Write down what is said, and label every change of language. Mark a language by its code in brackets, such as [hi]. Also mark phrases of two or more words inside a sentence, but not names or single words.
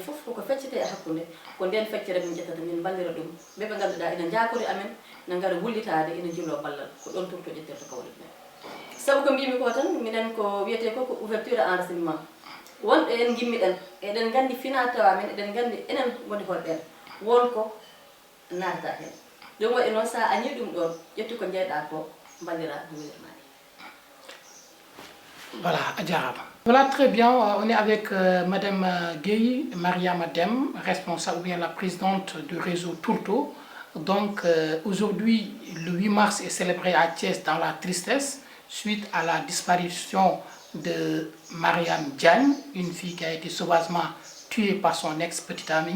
[ff] foof koko feccete e hakkude ko nden feccere min ƴettata min ballira ɗum ɓeɓe ganduɗa ina jakori amen ina gara wullitade ina jillo ballal ko ɗon tourto ƴettirta kawle ɗumen saabu ko mbimi ko tan minen ko wiyete ko ko [fr] ouverture enracinement [ff] wonɗo en gimmiɗen eɗen gandi fina tawa men eɗen gandi enen woni holɓen wonko natata hen ɗum waɗi noon sa añi ɗum ɗon ƴettu ko jeyɗa ko ballira no welirmani. [fr] Voilà, Adjaraba. Voilà, très bien. On est avec Madame Gueye Mariama Dème, responsable ou bien la présidente du réseau Tourto. Donc, aujourd'hui, le 8 mars est célébré à Thiès dans la tristesse suite à la disparition de Mariam Diagne, une fille qui a été sauvagement tuée par son ex-petite amie.